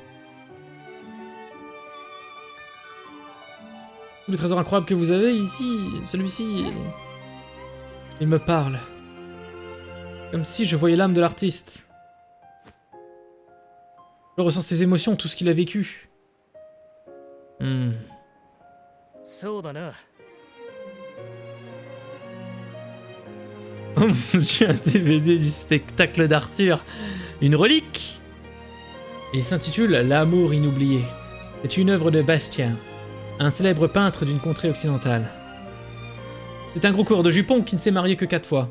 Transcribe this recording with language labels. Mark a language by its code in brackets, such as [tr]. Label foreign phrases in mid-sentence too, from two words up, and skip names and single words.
[fr] Tous les trésors incroyables que vous avez ici, celui-ci... Il me parle. Comme si je voyais l'âme de l'artiste. Je ressens ses émotions, tout ce qu'il a vécu. Hmm. [ja] そうだな [fr] Oh mon dieu, un DVD du spectacle d'Arthur. Une relique. Il s'intitule L'amour inoublié. C'est une œuvre de Bastien, un célèbre peintre d'une contrée occidentale. C'est un gros coureur de jupons qui ne s'est marié que 4 fois.